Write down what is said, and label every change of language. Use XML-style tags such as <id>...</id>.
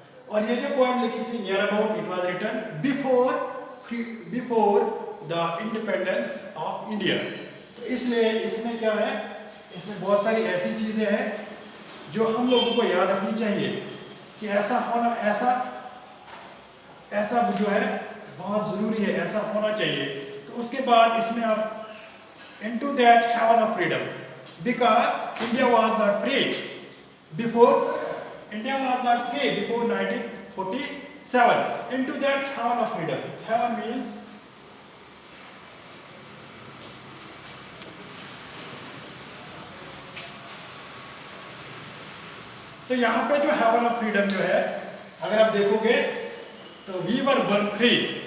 <hi>और ये जो पोएम लिखी थी</hi> <en>Near about, it was written before the independence of India.</en> <hi>तो इसलिए इसमें क्या है, इसमें बहुत सारी ऐसी चीजें हैं जो हम लोगों को याद रखनी चाहिए कि ऐसा होना, ऐसा जो है बहुत जरूरी है, ऐसा होना चाहिए. तो उसके बाद इसमें आप</hi> <en>into that heaven of freedom, because India was not free before 1947. Into that heaven of freedom. Heaven means</en> <hi>तो यहाँ पे जो हेवन ऑफ फ्रीडम जो है, अगर आप देखोगे तो</hi> <en>We were born free.</en>